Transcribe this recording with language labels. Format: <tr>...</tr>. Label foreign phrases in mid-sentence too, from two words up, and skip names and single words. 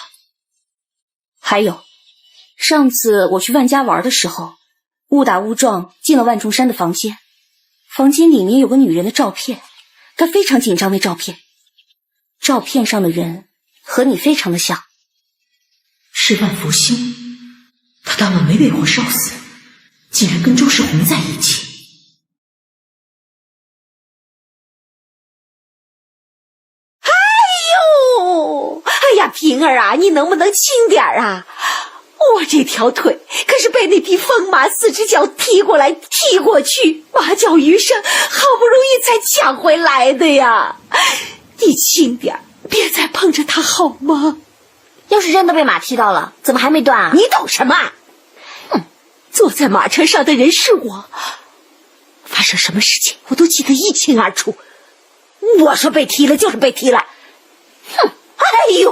<zh>還有，上次我去萬家玩的時候，誤打誤撞進了萬重山的房間，房間裡面有個女人的照片，他非常緊張那照片，照片上的人和你非常的像。是萬福星，他當晚沒被火燒死，竟然跟周世宏在一起。哎呀，平兒啊，你能不能輕點啊？我這條腿可是被那匹瘋馬4隻腳踢過來踢過去，馬腳餘生，好不容易才搶回來的呀！你輕點，別再碰着它好嗎？要是真的被馬踢到了，怎麼還沒斷啊？你懂什麼？坐在馬車上的人是我，發生什麼事情我都記得一清二楚。我說被踢了就是被踢了。哎呦，</zh>